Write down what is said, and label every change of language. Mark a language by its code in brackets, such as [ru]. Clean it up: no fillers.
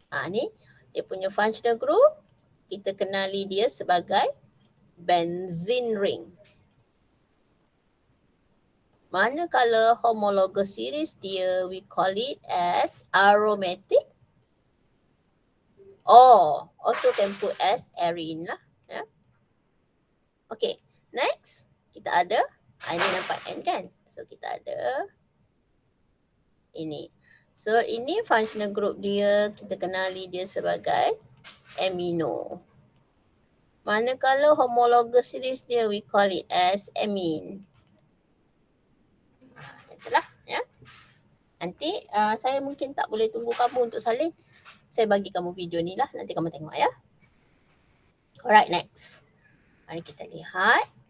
[ms] Ni dia punya functional group. Kita kenali dia sebagai benzene ring. Manakala homologous series dia, [en] we call it as aromatic. Also can put as arene lah. [ms] Ya. Okay, next kita ada, ini nampak N kan? So kita ada ini. So ini functional group dia, kita kenali dia sebagai amino. Manakala homologous series dia, [en] we call it as amine. [ms] Macam itulah ya. Nanti saya mungkin tak boleh tunggu kamu untuk salin. Saya bagi kamu video ni lah, nanti kamu tengok ya. [en] Alright, next. [ms] Mari kita lihat.